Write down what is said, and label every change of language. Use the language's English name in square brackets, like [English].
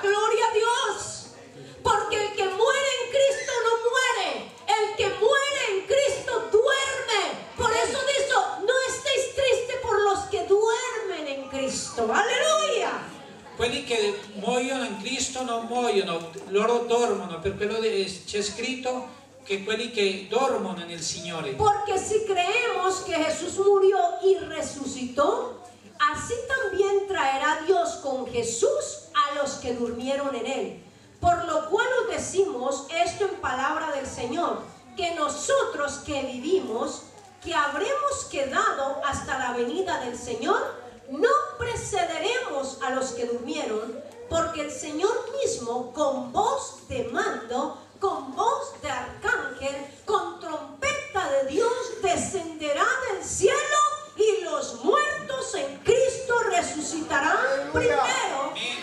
[Spanish] Gloria a Dios. Porque el que muere en Cristo no muere. El que muere en Cristo duerme. Por eso dice: no estéis tristes por los que duermen en Cristo. Aleluya. [Italian] quelli che muoiono in Cristo non muoiono, loro dormono, per quello c'è scritto che quelli che dormono nel Signore. [Spanish] Porque si creemos que Jesús murió y resucitó, así también traerá Dios con Jesús a los que durmieron en él. Por lo cual os decimos esto en palabra del Señor, que nosotros que vivimos, que habremos quedado hasta la venida del Señor, no precederemos a los que durmieron, porque el Señor mismo, con voz de mando, con voz de arcángel, con trompeta de Dios, descenderá del cielo, y los muertos en Cristo resucitarán primero.